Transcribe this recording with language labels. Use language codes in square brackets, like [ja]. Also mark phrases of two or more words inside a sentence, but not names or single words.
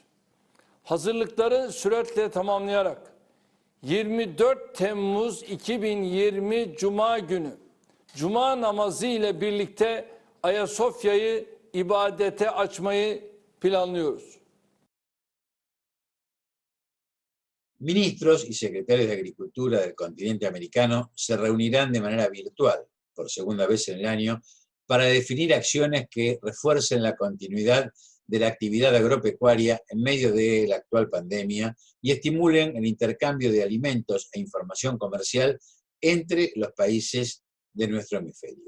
[tr] Hazırlıkları süratle tamamlayarak 24 Temmuz 2020 Cuma günü Cuma namazı ile birlikte Ayasofya'yı ibadete açmayı planlıyoruz. [es] Ministros y secretarios de Agricultura del continente americano se reunirán de manera virtual, por segunda vez en el año, para definir acciones que refuercen la continuidad de la actividad agropecuaria en medio de la actual pandemia y estimulen el intercambio de alimentos e información comercial entre los países de nuestro hemisferio.